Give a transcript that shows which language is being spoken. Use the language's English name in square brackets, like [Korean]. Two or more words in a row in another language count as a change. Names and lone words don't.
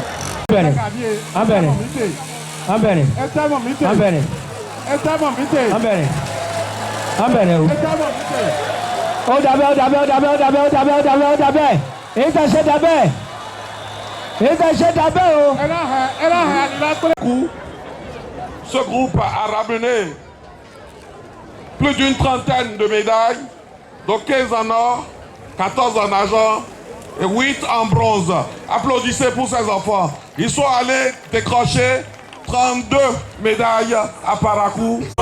[Yoruba] abẹ́rẹ́ abẹ́rẹ́ abẹ́rẹ́ ẹ tẹ́mọ̀ mi tè. abẹ́rẹ́ ẹ tẹ́mọ̀ mi tè. abẹ́rẹ́ abẹ́rẹ́ o. ẹ tẹ́mọ̀ mi tè. ó dàbẹ́ ó dàbẹ́ ó dàbẹ́ ó dàbẹ́ ó dàbẹ́ ó dàbẹ́ ó dàbẹ́ èyí tẹ̀ ṣe dàbẹ́ èyí tẹ̀ ṣe dàbẹ́ o. [French] Ce groupe a ramené plus d'une trentaine de médailles, donc 15 en or, 14 en argent et 8 en bronze. Applaudissez pour ces enfants. Ils sont allés décrocher 32 médailles à Parakou.